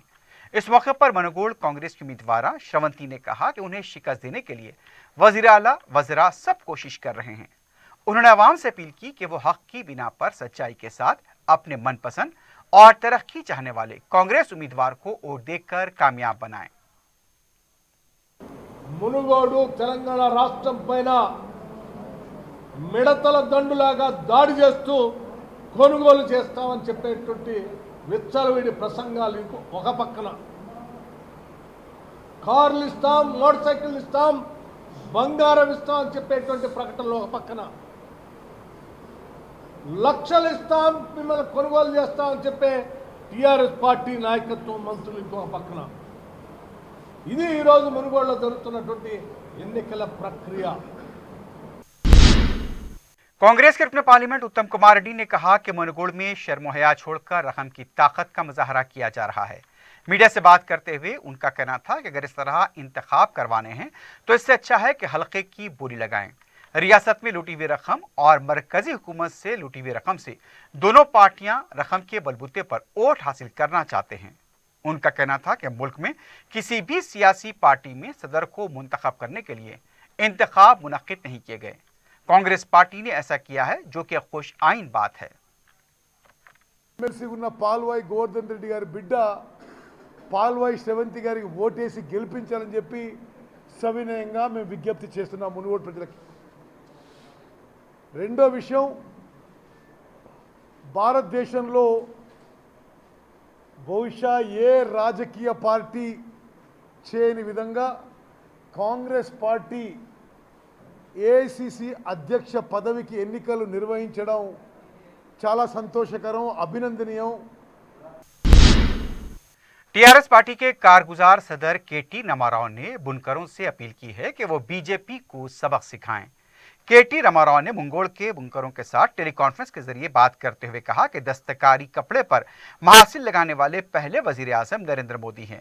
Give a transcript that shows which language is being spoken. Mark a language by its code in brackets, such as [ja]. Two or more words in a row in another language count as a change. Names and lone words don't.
[ur] اس موقع پر منگوڑ کانگریس کی امیدوار شراونتی نے کہا کہ انہیں شکست دینے کے لیے وزیر اعلیٰ وزرا سب کوشش کر رہے ہیں. انہوں نے عوام سے اپیل کی کہ وہ حق کی بنا پر سچائی کے ساتھ اپنے من پسند اور ترقی چاہنے والے کانگریس امیدوار کو ووٹ دے کر کامیاب بنائیں. [te] మునుగోడు తెలంగాణ రాష్ట్రం పైన మిడతల దండులాగా దాడి చేస్తూ కొనుగోలు చేస్తామని చెప్పేటువంటి విచ్చలవిడి ప్రసంగాలు ఒక పక్కన, కార్లు ఇస్తాం, మోటార్ సైకిల్ ఇస్తాం, బంగారం ఇస్తాం అని చెప్పేటువంటి ప్రకటనలు ఒక పక్కన, లక్షలు ఇస్తాం మిమ్మల్ని కొనుగోలు చేస్తామని చెప్పే టీఆర్ఎస్ పార్టీ నాయకత్వం మంత్రులు ఇంకొక పక్కన, ఇది ఈరోజు మునుగోడులో జరుగుతున్నటువంటి ఎన్నికల ప్రక్రియ। [ur] کانگریس کے رکن پارلیمنٹ اتم کمار ریڈی نے کہا کہ منگوڑ میں شرم حیا چھوڑ کر رقم کی طاقت کا مظاہرہ کیا جا رہا ہے. میڈیا سے بات کرتے ہوئے ان کا کہنا تھا کہ اگر اس طرح انتخاب کروانے ہیں تو اس سے اچھا ہے کہ حلقے کی بولی لگائیں. ریاست میں لوٹی ہوئی رقم اور مرکزی حکومت سے لوٹی ہوئی رقم سے دونوں پارٹیاں رقم کے بل بوتے پر ووٹ حاصل کرنا چاہتے ہیں. ان کا کہنا تھا کہ ملک میں کسی بھی سیاسی پارٹی میں صدر کو منتخب کرنے کے لیے انتخاب منعقد نہیں کیے گئے. کانگریس پارٹی نے ایسا کیا ہے جو کہ خوش آئین بات ہے. [te] ఎమ్మెల్సీ ఉన్న పాల్వాయి గోవర్ధన్ రెడ్డి గారి బిడ్డ పాల్వాయి శ్రవంతి గారికి ఓటేసి గెలిపించాలని చెప్పి సవినయంగా మేము విజ్ఞప్తి చేస్తున్నాం మునుగోడు ప్రజలకి। రెండో విషయం, భారతదేశంలో బహుశా ఏ రాజకీయ పార్టీ చేయని విధంగా కాంగ్రెస్ పార్టీ ఏఐసిసి అధ్యక్ష పదవికి ఎన్నికలు నిర్వహించడం చాలా సంతోషకరం, అభినందనీయం। [ur] ٹی آر ایس پارٹی کے کارگزار صدر کے ٹی راما راؤ نے بنکروں سے اپیل کی ہے کہ وہ بی جے پی کو سبق سکھائیں. کے ٹی راما راؤ نے منگوڑ کے بنکروں کے ساتھ ٹیلی کانفرنس کے ذریعے بات کرتے ہوئے کہا کہ دستکاری کپڑے پر محاصل لگانے والے پہلے وزیر اعظم نریندر مودی ہیں.